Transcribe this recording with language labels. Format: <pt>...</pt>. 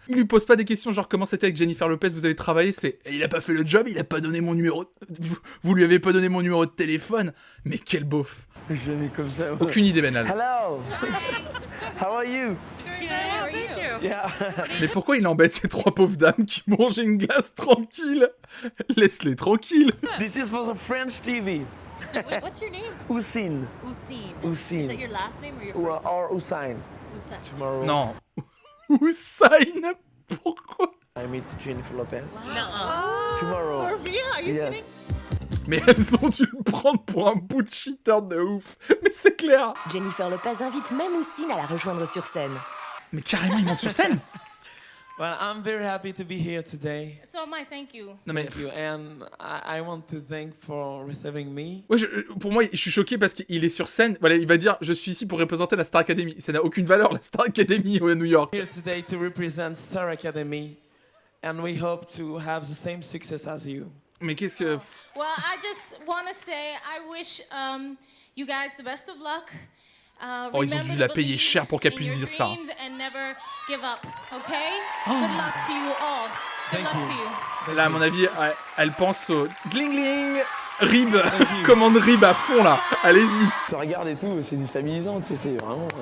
<fr>Il lui pose pas des questions genre comment c'était avec Jennifer Lopez, vous avez travaillé, c'est il a pas fait le job, il a pas donné mon numéro. Vous lui avez pas donné mon numéro de téléphone. Mais quel beauf. Je l'ai mis comme ça. Ouais. Aucune idée, Benal.</fr> <en>Hello. How are you?</en> <fr>Mais pourquoi il embête ces trois pauvres dames qui mangeaient une glace tranquille? Laisse-les tranquilles.</fr> <en>This is for the French TV. What's your name? Houssine. Is that your last name or your first name? Or Hussein. Hussein. Tomorrow.</en> <fr>Non. Hussein. Pourquoi?</fr> <en>I meet Jennifer Lopez. Nuh-uh. Tomorrow. For real? Are you Yes. kidding?</en> <fr>Mais elles ont dû le prendre pour un bullshitter de ouf. Mais c'est clair. Jennifer Lopez invite même Houssine à la rejoindre sur scène. Mais carrément, ils montent sur scène.</fr> <en>Well, I'm very happy to be here today. So am I, thank you.</en> <fr>Non mais</fr> <en>Thank you, and I want to thank for receiving me.</en> <fr>ouais, pour moi, je suis choqué parce qu'il est sur scène. Voilà, il va dire je suis ici pour représenter la Star Academy. Ça n'a aucune valeur la Star Academy à New York.</fr> <en>Here today to represent Star Academy, and we hope to have the same success as you.</en> <fr>Mais qu'est-ce que</fr> <en>Well, I just want to say I wish you guys the best of luck.</en> <fr>Oh, ils ont dû la payer cher pour qu'elle puisse dire ça.</fr> <en>And never give up, okay? Good luck to you all. Good luck to you.</en> <fr>Là, à mon avis, elle pense au gling gling rib, commande rib à fond là. Allez-y. Tu regardes et tout, c'est déstabilisant, tu sais, c'est vraiment.</fr>